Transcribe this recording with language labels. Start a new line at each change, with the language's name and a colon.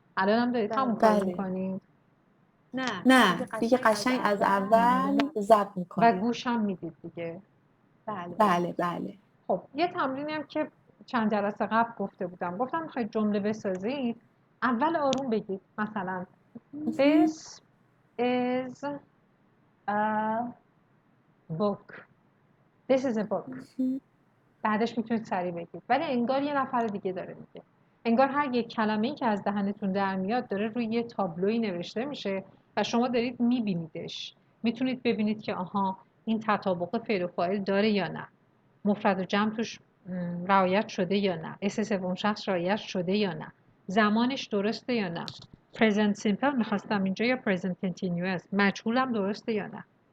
Persian: الان هم دارید همون کار میکنید؟ نه دیگه قشنگ از اول ضبط و میکنید. گوش هم میدید دیگه. بله. خب یه تمرینی هم که چند جلسه قبل گفتم میخواید جمله بسازید، اول آروم بگید. مثلا
English: This is a book. This is a book.
Persian: بعدش میتونید سریع بگید، ولی انگار یه نفر دیگه داره میگه. انگار هر یک کلمه‌ای که از دهنتون در میاد داره روی یه تابلویی نوشته میشه و شما دارید میبینیدش. میتونید ببینید که آها این تطابق فعل و فاعل داره یا نه، مفرد و جمع توش رعایت شده یا نه، اسم سوم شخص رعایت شده یا نه، زمانش درسته یا نه، present simple میخواستم اینجا یا present continuous، مجهولم درسته یا نه.